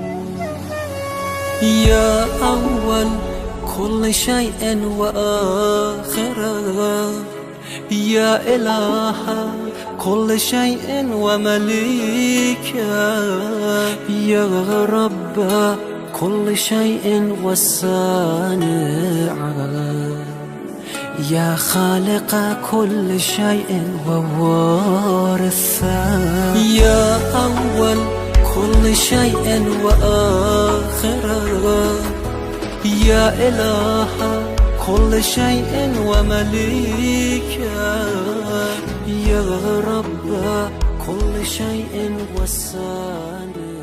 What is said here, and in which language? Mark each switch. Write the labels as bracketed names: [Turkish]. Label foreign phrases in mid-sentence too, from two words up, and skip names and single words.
[Arabic] يا أول كل شيء وآخره يا إله كل شيء ومليكه يا رب كل شيء وصانعه يا خالق كل شيء ووارثه، يا أول كل شيء وآخره، يا إله كل شيء ومليكه، يا رب كل شيء وسانه.